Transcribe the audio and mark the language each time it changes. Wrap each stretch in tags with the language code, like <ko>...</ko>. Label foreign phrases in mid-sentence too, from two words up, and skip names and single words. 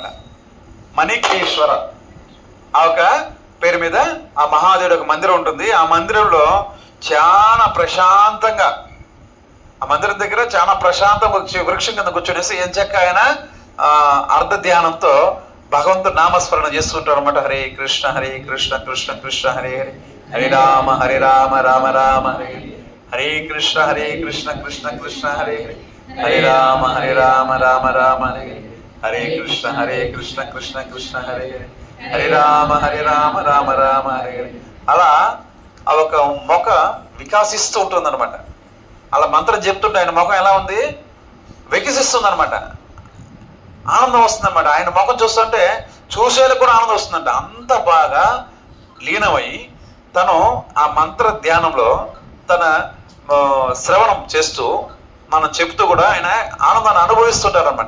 <te>మణికేశ్వర ఆ ఒక పేరు మీద ఆ మహాదేవుడు ఒక మందిరం ఉంటుంది. ఆ మందిరంలో చాలా ప్రశాంతంగా, ఆ మందిరం దగ్గర చాలా ప్రశాంతంగా వృక్షం కింద కూర్చొనేసి ఏం చెక్క ఆయన అర్ధ ధ్యానంతో భగవంతుడు నామస్మరణ చేస్తుంటారు అనమాట.</te> <sa>హరే కృష్ణ హరే కృష్ణ కృష్ణ కృష్ణ హరే హరే, హరే రామ రామ రామ హరే హరే, హరే కృష్ణ కృష్ణ కృష్ణ హరే హరే, హరే రామ రామ రామ హరే హరే, హరే కృష్ణ కృష్ణ కృష్ణ హరే హరే, హరే రామ రామ రామ హరే హరే.</sa> <te>అలా ఆ ఒక మొక్క వికాసిస్తూ ఉంటుంది అనమాట. అలా మంత్రం చెప్తుంటే ఆయన ముఖం ఎలా ఉంది? వికసిస్తుంది అనమాట. ఆనందం వస్తుంది అనమాట. ఆయన ముఖం చూస్తుంటే చూసేలకు కూడా ఆనందం వస్తుందంట. అంత బాగా లీనమై తను ఆ మంత్ర ధ్యానంలో తన శ్రవణం చేస్తూ మనం చెప్తూ కూడా ఆయన ఆనందాన్ని అనుభవిస్తుంటారు అనమాట.</te>